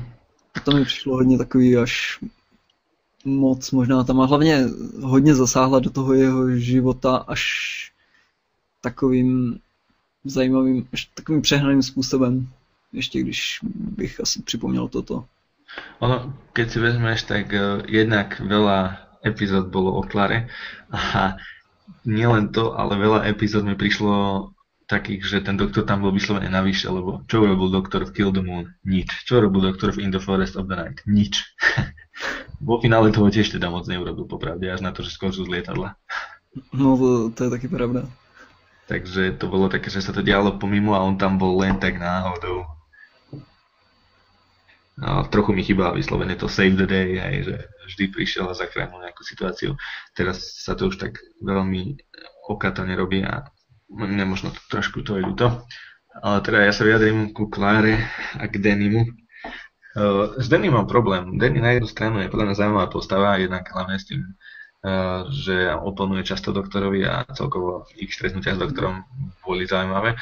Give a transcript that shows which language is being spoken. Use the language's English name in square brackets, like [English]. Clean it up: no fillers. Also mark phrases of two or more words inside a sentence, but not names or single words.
[Czech] A to mi přišlo hodně takový až moc možná tam a hlavně hodně zasáhla do toho jeho života až takovým zajímavým, až takovým přehnaným způsobem. Ještě když bych asi připomněl toto. [Slovak] Ono, keď si vezmeš, tak jednak veľa epizód bolo o Klare a nielen to, ale veľa epizód mi prišlo takých, že ten doktor tam bol vyslovene navyše, lebo čo urobil doktor v Kill the Moon? Nič. Čo robil doktor v In the Forest of the Night? Nič. Vo finále toho tiež teda moc neurobil popravde, až na to, že skončil z lietadla. [Czech] No to je taky pravda. [Slovak] Takže to bolo také, že sa to dialo pomimo a on tam bol len tak náhodou. No, trochu mi chýba vyslovene to [English] save the day, [Slovak] aj, že vždy prišiel a zachránil nejakú situáciu. Teraz sa to už tak veľmi okato nerobí a mne možno trošku to je ľúto. Ale teda ja sa vyjadrím ku Kláre a k Dannymu. S Danny mám problém. Danny na jednu stranu je podľa mňa zaujímavá postava, jednak hlavne s tým, že oponuje často doktorovi a celkovo ich stretnutia s doktorom boli zaujímavé.